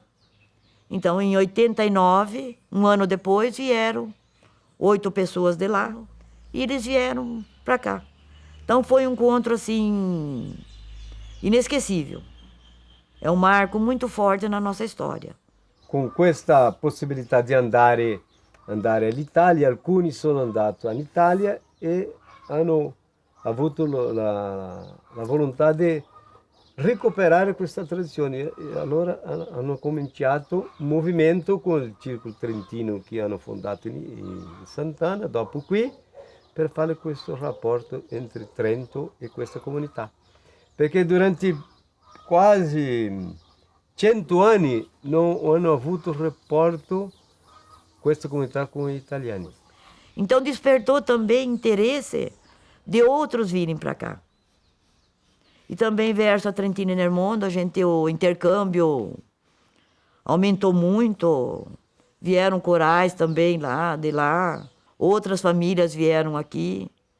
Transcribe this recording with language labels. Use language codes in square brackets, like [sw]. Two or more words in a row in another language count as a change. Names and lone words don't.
[pt] Então, em 89, um ano depois, vieram 8 pessoas de lá e eles vieram para cá. Então, foi um encontro, assim, inesquecível. É um marco muito forte na nossa história. [it] Con questa possibilità di andare all'Italia, alcuni sono andati all'Italia e hanno avuto la volontà di recuperare questa tradizione e allora hanno cominciato un movimento con il Circolo Trentino che hanno fondato in Sant'Anna, dopo qui, per fare questo rapporto entre Trento e questa comunità. Perché durante quasi 100 anni non hanno avuto rapporto questa comunità [pt] com os [it] italiani. [pt] Então despertou também interesse de outros virem para cá. E também verso a Trentino e Nermondo, o intercâmbio aumentou muito. Vieram corais também lá, de lá. Outras famílias vieram aqui.